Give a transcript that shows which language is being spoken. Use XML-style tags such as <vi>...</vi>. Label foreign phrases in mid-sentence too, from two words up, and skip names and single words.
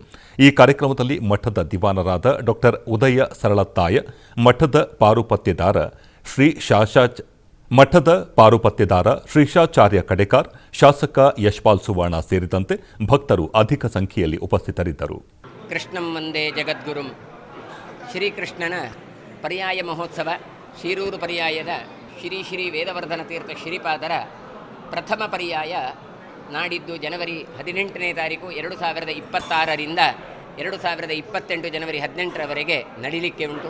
<kn>ಈ ಕಾರ್ಯಕ್ರಮದಲ್ಲಿ ಮಠದ ದಿವಾನರಾದ ಡಾ ಉದಯ ಸರಳತ್ತಾಯ, ಮಠದ ಪಾರುಪತ್ಯದಾರ ಶ್ರೀಶಾಚಾರ್ಯ ಕಡೆಕಾರ್, ಶಾಸಕ ಯಶ್ಪಾಲ್ ಸುವರ್ಣ ಸೇರಿದಂತೆ ಭಕ್ತರು ಅಧಿಕ ಸಂಖ್ಯೆಯಲ್ಲಿ ಉಪಸ್ಥಿತರಿದ್ದರು.</kn> <sa>ಕೃಷ್ಣಂ ವಂದೇ ಜಗದ್ಗುರುಂ.</sa> <kn>ಶ್ರೀಕೃಷ್ಣನ ಪರ್ಯಾಯ ಮಹೋತ್ಸವ ಶಿರೂರು ಪರ್ಯಾಯದ ಶ್ರೀ ವೇದವರ್ಧನ ತೀರ್ಥ ಶ್ರೀಪಾದರ ಪ್ರಥಮ ಪರ್ಯಾಯ ನಾಡಿದ್ದು ಜನವರಿ 18ನೇ ತಾರೀಕು 2026ರಿಂದ 2028 ಜನವರಿ 18ರವರೆಗೆ ನಡೀಲಿಕ್ಕೆ ಉಂಟು.</kn>